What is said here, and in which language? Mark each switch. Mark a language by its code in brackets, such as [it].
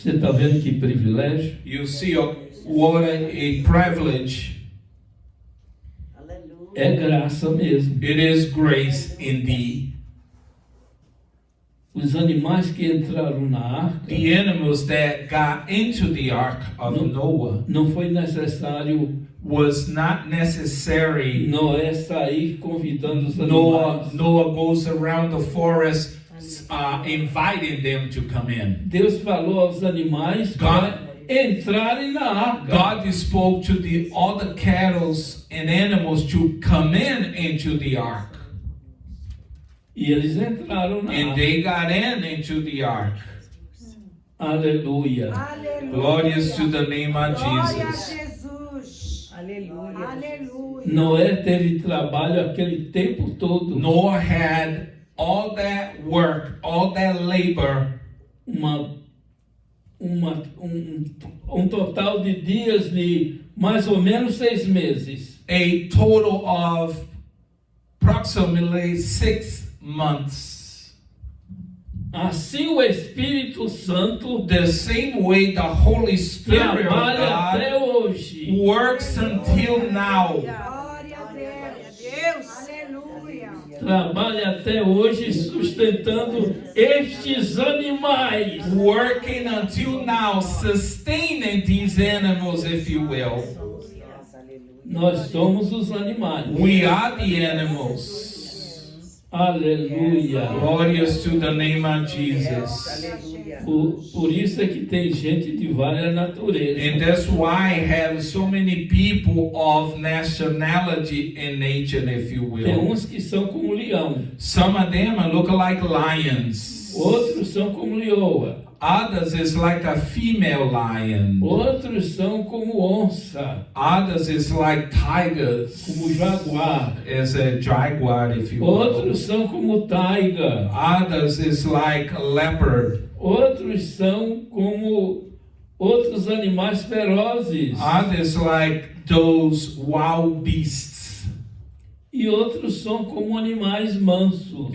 [pt] Você está vendo que privilégio? [en] You see what a privilege. [pt] Aleluia. É graça mesmo. [en] It is grace indeed. [pt] Os animais que entraram na arca, [en] The animals that got into the ark of Noah [pt] não foi necessário [en] was not necessary. [pt] Noé sair convidando os animais. [en] Noah goes around the forest inviting them to come in. [pt] Deus falou aos animais para entrarem na arca. [en] God spoke to all the cattle and animals to come in into the ark. [pt] E eles entraram na [en] And [pt] arca. [en] they got into the ark. [pt] Aleluia. Aleluia. [en] Glorious to the name of [pt] Glória a Jesus. [en] Jesus. [pt] Aleluia. Aleluia. Noé teve trabalho aquele tempo todo. [en] Noah had all that work, all that labor, [pt] Uma um total de dias de mais ou menos 6 meses. [en] A total of approximately 6 months. [pt] Assim o Espírito Santo [en] The same way the Holy Spirit of [pt] trabalha até [en] God [pt] hoje. [en] works until now. [pt] Glória a Deus. Aleluia. Trabalha até hoje sustentando estes animais. [en] Working until now, sustaining these animals, if you will. [pt] Nós somos os animais. [en] We are the animals. [pt] Aleluia. [en] Glorious to the name of Jesus. [pt] Aleluia. Por isso é que tem gente de várias naturezas. [en] And that's why I have so many people of nationality and nature, if you [pt] Tem [en] will. [pt] uns que são como leão, [en] Some of them look like lions. [pt] outros são como leoa, [en] Others is like a female lion. [pt] outros são como onça, [en] Others is like tigers. [pt] como jaguar, [en] As a jaguar, if you will. [pt] outros são como taiga, [en] Others is like a leopard. [pt] outros são como outros animais ferozes, [en] Others like those wild beasts. [pt] e outros são como animais mansos.